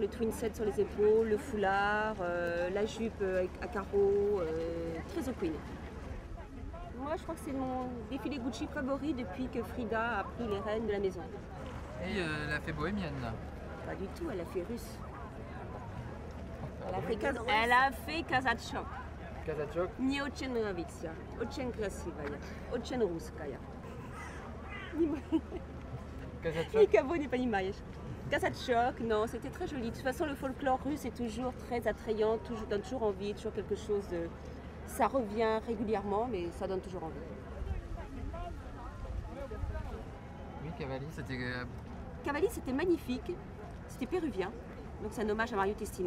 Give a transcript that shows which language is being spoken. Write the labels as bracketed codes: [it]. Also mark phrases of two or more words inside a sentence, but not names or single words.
[fr] Le twin set sur les épaules, le foulard, la jupe à carreaux, très The Queen. Moi, je crois que c'est mon défilé Gucci favori depuis que Frida a pris les rênes de la maison. Et elle a fait bohémienne là. Pas du tout, elle a fait russe. Elle a fait Kazachok. Kazachok. [ru] Nie очень нравится, очень красивая, очень русская. [fr] Kazachok. [ru] Никого не понимаешь. [fr] Kazachok, non, c'était très joli. De toute façon, le folklore russe est toujours très attrayant, donne toujours envie, toujours quelque chose de... Ça revient régulièrement, mais ça donne toujours envie. Oui, Cavalli, c'était... Cavalli, c'était magnifique. C'était péruvien, donc c'est un hommage à Mario Testino.